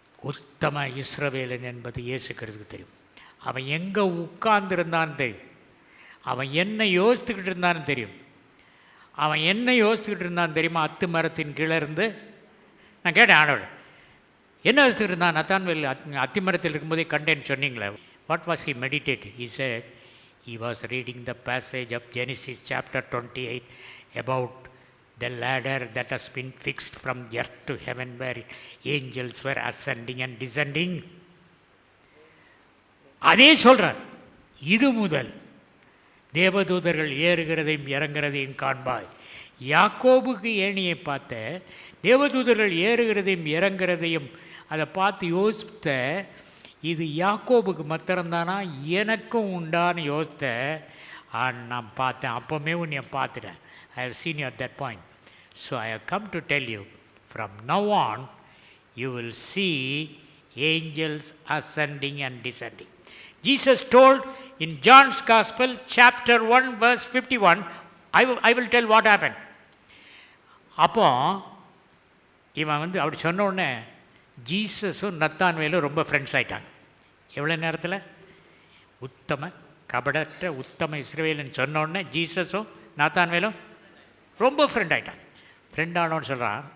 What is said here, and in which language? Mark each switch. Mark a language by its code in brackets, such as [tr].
[ta] உத்தம இஸ்ரவேலன் என்பது இயேசு கிறிஸ்துவுக்கு தெரியும். அவன் எங்கே உட்கார்ந்துருந்தான்னு தெரியும். அவன் என்ன யோசித்துக்கிட்டு இருந்தான்னு தெரியும். அவன் என்ன யோசித்துக்கிட்டு இருந்தான்னு தெரியுமா? அத்து மரத்தின் கீழே இருந்து நான் கேட்டேன், ஆண்டவர் என்ன யோசித்துக்கிட்டு இருந்தான்? நத்தான்வேல் அத்தி மரத்தில் இருக்கும்போதே கண்டேன்னு சொன்னீங்களே. [en] What was he meditate? He said he was reading the passage of Genesis chapter 28 about the ladder that has been fixed from earth to heaven, where angels were ascending and descending. [ta] அதே சொல்கிறார், இது முதல் தேவதூதர்கள் ஏறுகிறதையும் இறங்குறதையும் காண்பாய். யாக்கோபுக்கு ஏணியை பார்த்த, தேவதூதர்கள் ஏறுகிறதையும் இறங்குறதையும் அதை பார்த்து யோசித்த, இது யாக்கோபுக்கு மாத்திரம்தானா எனக்கும் உண்டான்னு யோசித்த. நான் பார்த்தேன், அப்போவுமே உன்னை பார்த்துட்டேன். [en] I have seen you at that point. So I have come to tell you, from now on you will see angels ascending and descending. Jesus told in John's Gospel chapter 1 verse 51, I will tell what happened. [ta] அப்போ இவன் அப்படி சொன்ன உடனே ஜீசஸும் நத்தான்வேலும் ரொம்ப friends ஆகிட்டாங்க. எவ்வளோ நேரத்தில்? உத்தம கபடற்ற உத்தம இஸ்ரவேல்னு சொன்ன உடனே ஜீசஸும் நத்தான்வேலும் ரொம்ப ஃப்ரெண்ட் ஆகிட்டாங்க. ஃப்ரெண்ட் ஆனோன்னு சொல்கிறான்.